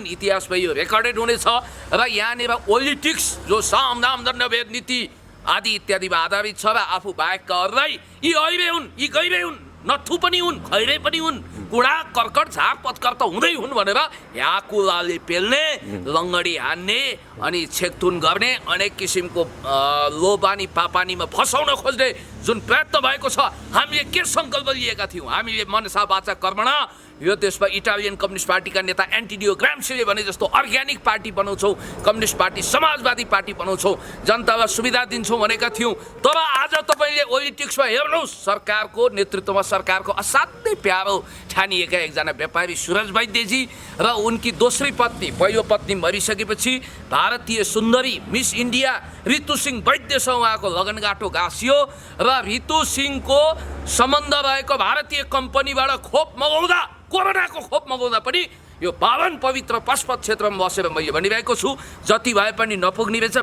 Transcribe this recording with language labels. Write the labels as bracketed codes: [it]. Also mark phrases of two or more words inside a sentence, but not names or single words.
[ne] इतिहासमा यो रेकर्डेड हुनेछ र यहाँनिर पोलिटिक्स जो साम दाम दण्ड भेद नीति आदि इत्यादिमा आधारित छ र आफू बाहेककाहरूलाई यी अहिले हुन् यी गइरहे हुन् नथु पनि हुन्, खैरे पनि हुन्, कुडा कर्कट झार पत्कर त हुँदै हुन् भनेर यहाँ कुलाले पेल्ने, लङ्गडी हान्ने अनि छेकथुन गर्ने, अनेक किसिमको लोबानी पापानीमा फसाउन खोज्ने जुन प्रयत्न भएको छ, हामीले के सङ्कल्प लिएका थियौँ? हामीले [sa] मनसा वाचा कर्मणा [ne] यो देशमा इटालियन कम्युनिस्ट पार्टीका नेता एन्टिडियो ग्राम्सीले भने जस्तो [en] organic party [ne] बनाउँछौँ, [en] communist party [ne] समाजवादी पार्टी बनाउँछौँ, जनतालाई सुविधा दिन्छौँ भनेका थियौँ। तर आज तपाईँले पोलिटिक्समा हेर्नुहोस्, सरकारको नेतृत्वमा सरकारको असाध्यै प्यारो ठानिएका एकजना व्यापारी सुरज वैद्यजी र उनकी दोस्री पत्नी, पहिलो पत्नी मरिसकेपछि भारतीय सुन्दरी मिस इन्डिया ऋतु सिंह वैद्यसँग उहाँको लगनगाँठो गाँसियो र ऋतु सिंहको सम्बन्ध रहेको भारतीय कम्पनीबाट खोप मगाउँदा, कोरोनाको खोप मगाउँदा पनि यो पावन पवित्र पशुपत क्षेत्रमा बसेर मैले भनिरहेको छु, जति भए पनि नपुग्ने रहेछ।